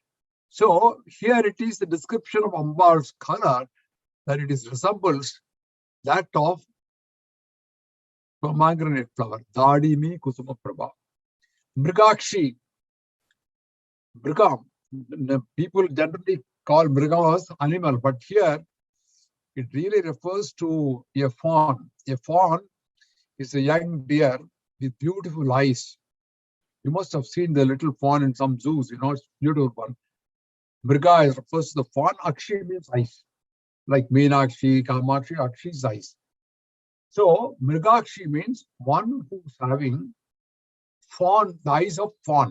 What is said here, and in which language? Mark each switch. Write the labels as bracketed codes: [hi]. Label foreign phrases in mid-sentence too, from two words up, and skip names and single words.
[en] So, here it is the description of Ambal's color, that it resembles that of pomegranate flower, [sa] Dadimi Kusuma Prabha. Mrigakshi, Mrigam. [en] People generally call Mrigam as animal, but here it really refers to a fawn. A fawn is a young deer with beautiful eyes. You must have seen the little fawn in some zoos, it's beautiful one. Mriga refers to the fawn. Akshi means eyes. Like Meenakshi, Kamakshi, Akshi's eyes. So, Mrigakshi means one who's having fawn, the eyes of fawn.